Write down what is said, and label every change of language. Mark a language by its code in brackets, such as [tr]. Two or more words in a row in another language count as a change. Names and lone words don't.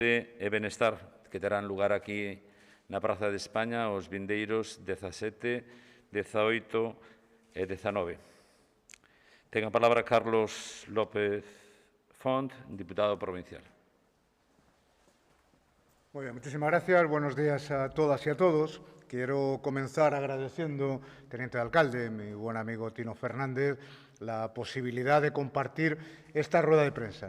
[gl] e benestar que terán lugar aquí na Praza de España os vindeiros 17, 18 e 19. Ten a palabra Carlos López Font, [es] diputado provincial. Muy bien, muchísimas gracias. Buenos días a todas y a todos. Quiero comenzar agradeciendo, teniente alcalde, mi buen amigo Tino Fernández, la posibilidad de compartir esta rueda de prensa.